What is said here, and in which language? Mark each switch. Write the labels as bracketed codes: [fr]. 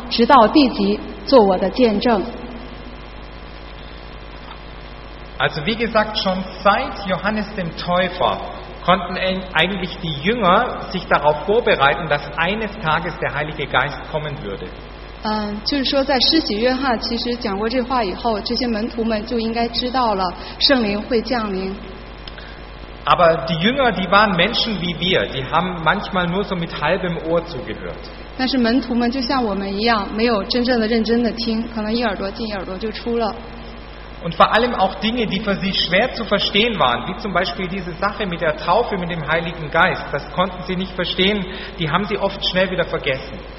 [zh] 耶稣对他们说：“但圣灵降临在你们身上，你们就必得着能力，并要在耶路撒冷、犹太全地和撒玛利亚，直到地极，做我的见证。” [de] Also wie gesagt, schon seit Johannes dem Täufer konnten eigentlich die Jünger sich darauf vorbereiten, dass eines Tages der Heilige Geist kommen würde. [zh] 就是说在施洗约翰其实讲过这话以后，这些门徒们就应该知道了圣灵会降临。 [de] Aber die Jünger, die waren Menschen wie wir, die haben manchmal nur so mit halbem Ohr zugehört. [zh] 但是门徒们就像我们一样，没有真正的认真的听，可能一耳朵进一耳朵就出了。 [de] Und vor allem auch Dinge, die für sie schwer zu verstehen waren, wie zum Beispiel diese Sache mit der Taufe mit dem Heiligen Geist, das konnten sie nicht verstehen, die haben sie oft schnell wieder vergessen.